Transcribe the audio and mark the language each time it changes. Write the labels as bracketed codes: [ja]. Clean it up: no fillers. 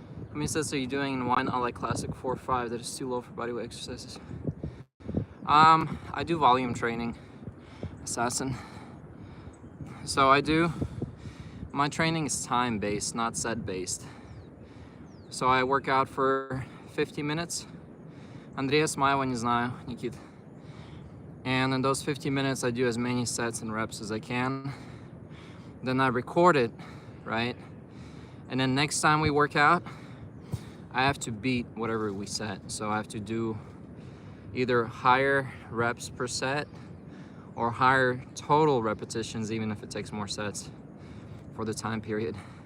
[en] How many sets are you doing and why not like classic 4-5 that is too low for bodyweight exercises? I do volume training, Assassin. So my training is time-based, not set-based. So I work out for 50 minutes. [ru] Андрея Смаева не знаю, Никит. [en] And in those 50 minutes, I do as many sets and reps as I can. Then I record it, right? And then next time we work out, I have to beat whatever we set. So I have to do either higher reps per set or higher total repetitions, even if it takes more sets for the time period.